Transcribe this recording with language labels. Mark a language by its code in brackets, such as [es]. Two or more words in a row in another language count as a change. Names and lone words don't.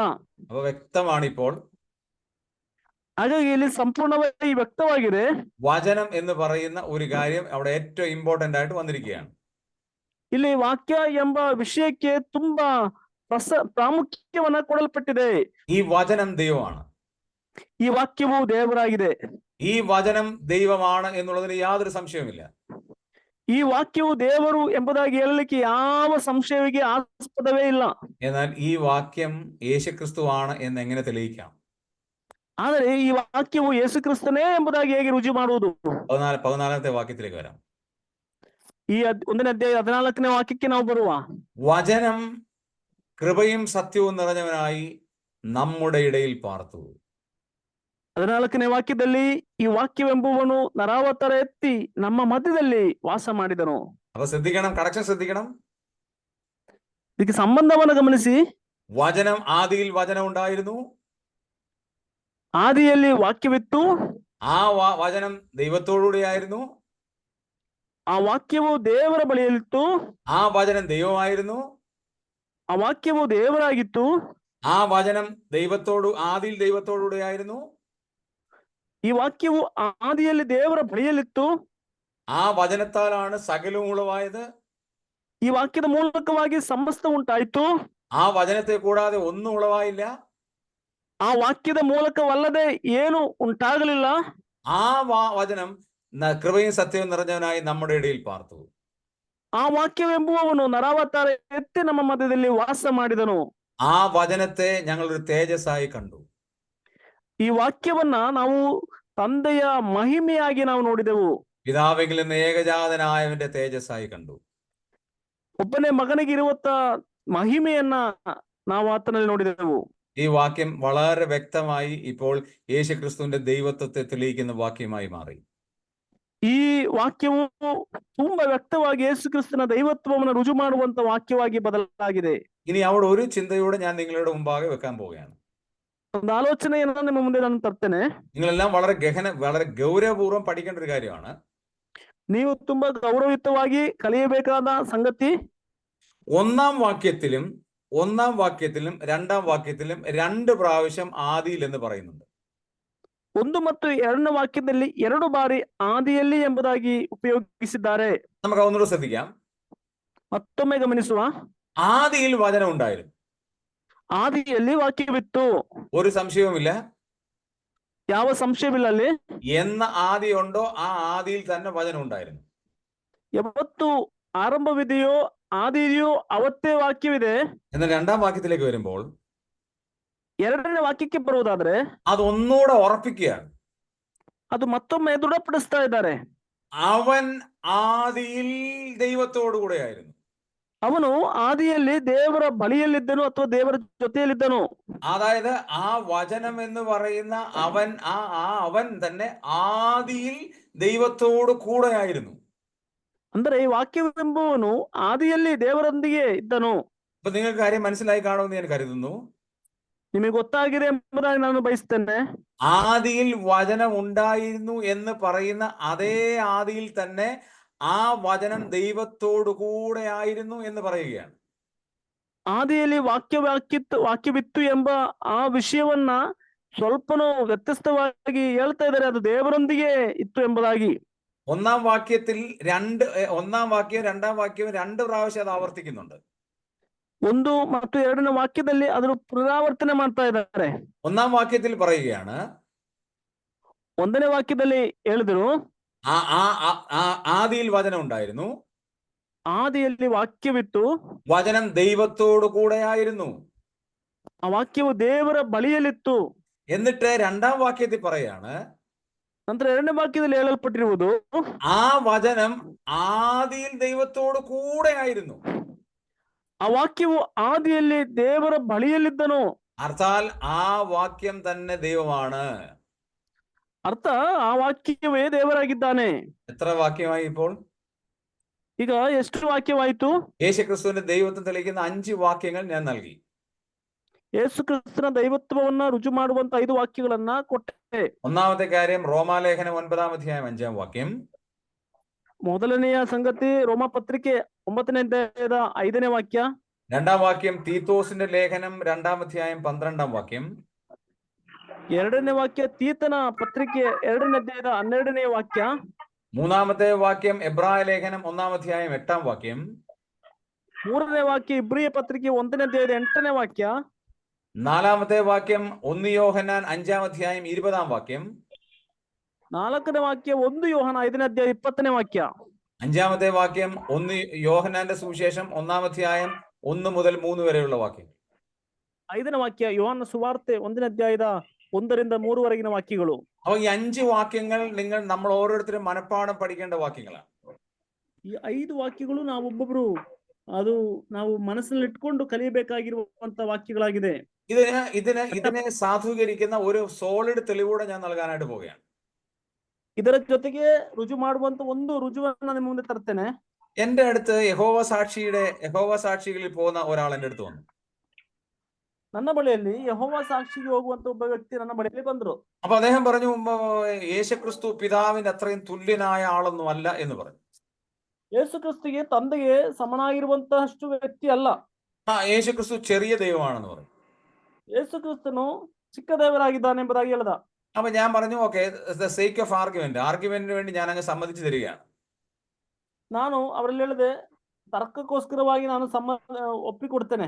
[ml] അപ്പൊ വ്യക്തമാണ് ഇപ്പോൾ [kn] ಹಾಗಾಗಿ ಇಲ್ಲಿ ಸಂಪೂರ್ಣವಾಗಿ ವ್ಯಕ್ತವಾಗಿದೆ. [ml] വചനം എന്ന് പറയുന്ന ഒരു കാര്യം അവിടെ ഏറ്റവും ഇമ്പോർട്ടന്റ് ആയിട്ട് വന്നിരിക്കുകയാണ്. [kn] ಇಲ್ಲಿ ವಾಕ್ಯ ಎಂಬ ವಿಷಯಕ್ಕೆ ತುಂಬಾ ಪ್ರಾಮುಖ್ಯವನ್ನ ಕೊಡಲ್ಪಟ್ಟಿದೆ. [ml] ഈ വചനം ദൈവമാണ്. [kn] ಈ ವಾಕ್ಯವು ದೇವರಾಗಿದೆ. [ml] ഈ വചനം ദൈവമാണ് എന്നുള്ളതിന് യാതൊരു സംശയവുമില്ല. [kn] ಈ ವಾಕ್ಯವು ದೇವರು ಎಂಬುದಾಗಿ ಹೇಳಲಿಕ್ಕೆ ಯಾವ ಸಂಶಯವಿಗೆ ಆಸ್ಪದವೇ ಇಲ್ಲ. [ml] എന്നാൽ ഈ വാക്യം യേശുക്രിസ്തുവാണ് എന്ന് എങ്ങനെ തെളിയിക്കാം? [kn] ಆದರೆ ಈ ವಾಕ್ಯವು ಯೇಸು ಕ್ರಿಸ್ತನೇ ಎಂಬುದಾಗಿ ಹೇಗೆ ರುಜು ಮಾಡುವುದು? [ml] 14ാമത്തെ വാക്യത്തിലേക്ക് വരാം. [kn] ಈ 1ನೇ ಅಧ್ಯಾಯ 14ನೇ ವಾಕ್ಯಕ್ಕೆ ನಾವು ಬರುವ. [ml] വചനം കൃപയും സത്യവും നിറഞ്ഞവനായി നമ്മുടെ ഇടയിൽ പാർത്തു. [kn] 14ನೇ ವಾಕ್ಯದಲ್ಲಿ ಈ ವಾಕ್ಯವೆಂಬುವನು ನರಾವತಾರ ಎತ್ತಿ ನಮ್ಮ ಮಧ್ಯದಲ್ಲಿ ವಾಸ ಮಾಡಿದನು. [ml] അപ്പൊ ശ്രദ്ധിക്കണം, കണക്ഷൻ ശ്രദ്ധിക്കണം. [kn] ಇದಕ್ಕೆ ಸಂಬಂಧವನ್ನು ಗಮನಿಸಿ. [ml] വചനം ആദിയിൽ വചനം ഉണ്ടായിരുന്നു. [kn] ಆದಿಯಲ್ಲಿ ವಾಕ್ಯವಿತ್ತು. [ml] ആ വചനം ദൈവത്തോടുകൂടിയായിരുന്നു. [kn] ಆ ವಾಕ್ಯವು ದೇವರ ಬಳಿಯಲ್ಲಿತ್ತು. [ml] ആ വചനം ദൈവമായിരുന്നു. [kn] ಆ ವಾಕ್ಯವು ದೇವರಾಗಿತ್ತು. [ml] ആ വചനം ആദിയിൽ ദൈവത്തോടുകൂടിയായിരുന്നു. [kn] ಈ ವಾಕ್ಯವು ಆದಿಯಲ್ಲಿ ದೇವರ ಬಳಿಯಲ್ಲಿತ್ತು. [ml] ആ വചനത്താലാണ് സകലവും ഉളവായത്. [kn] ಈ ವಾಕ್ಯದ ಮೂಲಕವಾಗಿ ಸಮಸ್ತ ಉಂಟಾಯಿತು. [ml] ആ വചനത്തെ കൂടാതെ ഒന്നും ഉളവായില്ല. [kn] ಆ ವಾಕ್ಯದ ಮೂಲಕವಲ್ಲದೆ ಏನು ಉಂಟಾಗಲಿಲ್ಲ. [ml] ആ വചനം കൃപയും സത്യവും നിറഞ്ഞവനായി നമ്മുടെ ഇടയിൽ പാർത്തു. [kn] ಆ ವಾಕ್ಯವೆಂಬುವವನು ನರಾವತಾರ ಎತ್ತಿ ನಮ್ಮ ಮಧ್ಯದಲ್ಲಿ ವಾಸ ಮಾಡಿದನು. [ml] ആ വചനത്തെ ഞങ്ങൾ ഒരു തേജസ്സായി കണ്ടു. [kn] ಈ ವಾಕ್ಯವನ್ನ ನಾವು ತಂದೆಯ ಮಹಿಮೆಯಾಗಿ ನಾವು ನೋಡಿದೆವು. [ml] പിതാവിൽ നിന്ന് ഏകജാതനായവന്റെ തേജസ്സായി കണ്ടു. [kn] ಒಬ್ಬನೇ ಮಗನಿಗೆ ಇರುವಂತ ಮಹಿಮೆಯನ್ನ ನಾವು ಆತನಲ್ಲಿ ನೋಡಿದೆವು. [ml] ഈ വാക്യം വളരെ വ്യക്തമായി ഇപ്പോൾ യേശുക്രിസ്തുവിന്റെ ദൈവത്വത്തെ തെളിയിക്കുന്ന വാക്യമായി മാറി. [kn] ಈ ವಾಕ್ಯವು ತುಂಬಾ ವ್ಯಕ್ತವಾಗಿ ಯೇಸು ಕ್ರಿಸ್ತನ ದೈವತ್ವವನ್ನು ರುಜು ಮಾಡುವಂತ ವಾಕ್ಯವಾಗಿ ಬದಲಾಗಿದೆ. [ml] ഇനി അവിടെ ഒരു ചിന്തയോടെ ഞാൻ നിങ്ങളുടെ മുമ്പാകെ വെക്കാൻ പോവുകയാണ്. [kn] ಒಂದು ಆಲೋಚನೆಯನ್ನ ನಿಮ್ಮ ಮುಂದೆ ನಾನು ತರ್ತೇನೆ. [ml] നിങ്ങളെല്ലാം വളരെ ഗൗരവപൂർവ്വം പഠിക്കേണ്ട ഒരു കാര്യമാണ്. [kn] ನೀವು ತುಂಬಾ ಗೌರವಯುತವಾಗಿ ಕಲಿಯಬೇಕಾದ ಸಂಗತಿ. [ml] ഒന്നാം വാക്യത്തിലും 2ാം വാക്യത്തിലും 2 പ്രാവശ്യം ആദിയിൽ എന്ന് പറയുന്നുണ്ട്. [kn] 1 ಮತ್ತು 2ನೇ ವಾಕ್ಯದಲ್ಲಿ 2 ಬಾರಿ ಆದಿಯಲ್ಲಿ ಎಂಬುದಾಗಿ ಉಪಯೋಗಿಸಿದ್ದಾರೆ. [ml] നമുക്ക് ഒന്നുകൂടെ ശ്രദ്ധിക്കാം. [kn] ಮತ್ತೊಮ್ಮೆ ಗಮನಿಸುವ. [ml] ആദിയിൽ വചനം ഉണ്ടായിരുന്നു. [kn] ಆದಿಯಲ್ಲಿ ವಾಕ್ಯವಿತ್ತು. [ml] ഒരു സംശയവുമില്ല. [kn] ಯಾವ ಸಂಶಯವಿಲ್ಲ ಅಲ್ಲಿ. [ml] എന്ന ആദി ഉണ്ടോ ആ ആദിയിൽ തന്നെ വചനം ഉണ്ടായിരുന്നു. [kn] ಯಾವತ್ತು ಆರಂಭವಿದೆಯೋ ಆದಿಯೋ ಅವತ್ತೇ ವಾಕ್ಯವಿದೆ. [ml] എന്നാൽ 2ാം വാക്യത്തിലേക്ക് വരുമ്പോൾ [kn] 2ನೇ ವಾಕ್ಯಕ್ಕೆ ಬರುವುದಾದ್ರೆ [ml] അതൊന്നുകൂടെ ഉറപ്പിക്കുകയാണ്. [kn] ಅದು ಮತ್ತೊಮ್ಮೆ ದೃಢಪಡಿಸ್ತಾ ಇದ್ದಾರೆ. [ml] അവൻ ആദിയിൽ ദൈവത്തോടു കൂടെയായിരുന്നു. [kn] ಅವನು ಆದಿಯಲ್ಲಿ ದೇವರ ಬಳಿಯಲ್ಲಿದ್ದನು ಅಥವಾ ದೇವರ ಜೊತೆಯಲ್ಲಿದ್ದನು. [ml] അതായത് ആ വചനം എന്ന് പറയുന്ന അവൻ തന്നെ ആദിയിൽ ദൈവത്തോട് കൂടെയായിരുന്നു. [kn] ಅಂದರೆ ಈ ವಾಕ್ಯವೆಂಬುವನು ಆದಿಯಲ್ಲಿ ದೇವರೊಂದಿಗೆ ಇದ್ದನು. [ml] അപ്പൊ നിങ്ങൾക്ക് കാര്യം മനസ്സിലായി കാണുമെന്ന് ഞാൻ കരുതുന്നു. [kn] ನಿಮಗೆ ಗೊತ್ತಾಗಿದೆ ಎಂಬುದಾಗಿ ನಾನು ಬಯಸ್ತೇನೆ. [ml] ആദിയിൽ വചനം ഉണ്ടായിരുന്നു എന്ന് പറയുന്ന അതേ ആദിയിൽ തന്നെ ആ വചനം ദൈവത്തോടു കൂടെ ആയിരുന്നു എന്ന് പറയുകയാണ്. [kn] ಆದಿಯಲ್ಲಿ ವಾಕ್ಯವಿತ್ತು ಎಂಬ ಆ ವಿಷಯವನ್ನ ಸ್ವಲ್ಪನೂ ವ್ಯತ್ಯಸ್ತವಾಗಿ ಹೇಳ್ತಾ ಇದ್ದಾರೆ. ಅದು ದೇವರೊಂದಿಗೆ ಇತ್ತು ಎಂಬುದಾಗಿ. [ml] 1ാം വാക്യത്തിൽ 1ാം വാക്യവും 2ാം വാക്യവും 2 പ്രാവശ്യം അത് ആവർത്തിക്കുന്നുണ്ട്. [kn] 1 ಮತ್ತು 2ನೇ ವಾಕ್ಯದಲ್ಲಿ ಅದನ್ನು ಪುನರಾವರ್ತನೆ ಮಾಡ್ತಾ ಇದ್ದಾರೆ. [ml] 1ാം വാക്യത്തിൽ പറയുകയാണ്, [kn] 1ನೇ ವಾಕ್ಯದಲ್ಲಿ ಹೇಳಿದ್ರು [ml] ആദിയിൽ വചനം ഉണ്ടായിരുന്നു. [kn] ಆದಿಯಲ್ಲಿ ವಾಕ್ಯವಿತ್ತು. [ml] വചനം ദൈവത്തോടു കൂടെയായിരുന്നു. [kn] ಆ ವಾಕ್ಯವು ದೇವರ ಬಳಿಯಲ್ಲಿತ್ತು. [ml] എന്നിട്ട് 2ാം വാക്യത്തിൽ പറയാണ്, [kn] ನಂತರ 2ನೇ ವಾಕ್ಯದಲ್ಲಿ ಹೇಳಲ್ಪಟ್ಟಿರುವುದು [ml] ആ വചനം ആദിയിൽ ദൈവത്തോടു കൂടെയായിരുന്നു. [kn] ಆ ವಾಕ್ಯವು ಆದಿಯಲ್ಲಿ ದೇವರ ಬಳಿಯಲ್ಲಿದ್ದನು. [ml] അർത്ഥാൽ ആ വാക്യം തന്നെ ദൈവമാണ്. [kn] ಅರ್ಥ ಆ ವಾಕ್ಯವೇ ದೇವರಾಗಿದ್ದಾನೆ. [ml] എത്ര വാക്യമായി ഇപ്പോൾ? [kn] ಈಗ ಎಷ್ಟು ವಾಕ್ಯವಾಯಿತು? [ml] യേശുക്രിസ്തുവിന്റെ ദൈവത്വം തെളിയിക്കുന്ന 5 വാക്യങ്ങൾ ഞാൻ നൽകി. [kn] ಯೇಸು ಕ್ರಿಸ್ತನ ದೈವತ್ವವನ್ನ ರುಜು ಮಾಡುವಂತ 5 ವಾಕ್ಯಗಳನ್ನ ಕೊಟ್ಟೆ. [ml] ഒന്നാമത്തെ കാര്യം റോമാലേഖനം 9ാം അധ്യായം 5ാം വാക്യം. [kn] ಮೊದಲನೆಯ ಸಂಗತಿ ರೋಮ ಪತ್ರಿಕೆ 9ನೇ ಅಧ್ಯಾಯದ 5ನೇ ವಾಕ್ಯ. [ml] 2ാം വാക്യം തീത്തോസിന്റെ ലേഖനം 2ാം അധ്യായം 12ാം വാക്യം. [kn] 2ನೇ ವಾಕ್ಯ ತೀತನ ಪತ್ರಿಕೆ 2ನೇ ಅಧ್ಯಾಯದ 12ನೇ ವಾಕ್ಯ. [ml] 3ാമത്തെ വാക്യം എബ്രായ ലേഖനം 1ാം അധ്യായം 8ാം വാക്യം. [kn] ಮೂರನೇ ವಾಕ್ಯ ಇಬ್ರಿಯ ಪತ್ರಿಕೆ 1ನೇ ಅಧ್ಯಾಯದ 8ನೇ ವಾಕ್ಯ. [ml] നാലാമത്തെ വാക്യം 1 യോഹന്നാൻ 5-ാം അധ്യായം 20-ാം വാക്യം. [kn] 4ನೇ ವಾಕ್ಯ 1 ಯೋಹಾನ 5ನೇ ಅಧ್ಯಾಯ 20ನೇ ವಾಕ್ಯ. [ml] 5-ാമത്തെ വാക്യം 1 യോഹന്നാന്റെ സുവിശേഷം 1-ാം അധ്യായം 1 മുതൽ 3 വരെയുള്ള വാക്യം. [kn] 5ನೇ ವಾಕ್ಯ ಯೋಹಾನ ಸುವಾರ್ತೆ 1ನೇ ಅಧ್ಯಾಯದ 1ರಿಂದ 3ವರೆಗಿನ ವಾಕ್ಯಗಳು. [ml] അപ്പൊ ഈ 5 വാക്യങ്ങൾ നമ്മൾ ഓരോരുത്തരും മനഃപ്പാഠം പഠിക്കേണ്ട വാക്യങ്ങളാണ്. [kn] ಈ 5 ವಾಕ್ಯಗಳು ನಾವೊಬ್ಬೊಬ್ರು ಅದು ನಾವು ಮನಸ್ಸಲ್ಲಿ ಇಟ್ಕೊಂಡು ಕಲಿಯಬೇಕಾಗಿರುವಂತ ವಾಕ್ಯಗಳಾಗಿದೆ. [ml] ഇതിനെ സാധൂകരിക്കുന്ന ഒരു സോളിഡ് തെളിവൂടെ ഞാൻ നൽകാനായിട്ട് പോവുകയാണ്. [kn] ಇದರ ಜೊತೆಗೆ ರುಜು ಮಾಡುವಂತ ಒಂದು ರುಜುವನ್ನ ನಿಮ್ಮ ಮುಂದೆ ತರ್ತೇನೆ. [ml] എന്റെ അടുത്ത് യഹോവ സാക്ഷികളിൽ പോകുന്ന ഒരാൾ എന്റെ അടുത്ത് വന്നു. [kn] ನನ್ನ ಬಳಿಯಲ್ಲಿ ಯೆಹೋವ ಸಾಕ್ಷಿಗೆ ಹೋಗುವಂತ ಒಬ್ಬ ವ್ಯಕ್ತಿ ನನ್ನ ಬಳಿಯಲ್ಲಿ ಬಂದ್ರು. [ml] അപ്പൊ അദ്ദേഹം പറഞ്ഞു, യേശുക്രിസ്തു പിതാവിന്റെ അത്രയും തുല്യനായ ആളൊന്നും അല്ല എന്ന് പറഞ്ഞു. [kn] ಯೇಸು ಕ್ರಿಸ್ತಿಗೆ ತಂದೆಗೆ ಸಮನಾಗಿರುವಂತಹಷ್ಟು ವ್ಯಕ್ತಿ ಅಲ್ಲ. [ml] യേശുക്രിസ്തു ചെറിയ ദൈവമാണെന്ന് പറഞ്ഞു. [kn] ಯೇಸು ಕ್ರಿಸ್ತನು ಚಿಕ್ಕ ದೇವರಾಗಿದ್ದಾನೆ ಎಂಬುದಾಗಿ ಹೇಳ್ದ. [ml] അപ്പൊ ഞാൻ പറഞ്ഞു, ഓക്കെ, [en] the sake of argument [ml] വേണ്ടി ഞാൻ അങ്ങ് സമ്മതിച്ചു തരികയാണ്. [kn] ನಾನು ಅವರಲ್ಲಿ ಹೇಳಿದೆ, തർക്കಕ್ಕೋಸ್ಕರವಾಗಿ ನಾನು ಒಪ್ಪಿಕೊಡ್ತೇನೆ.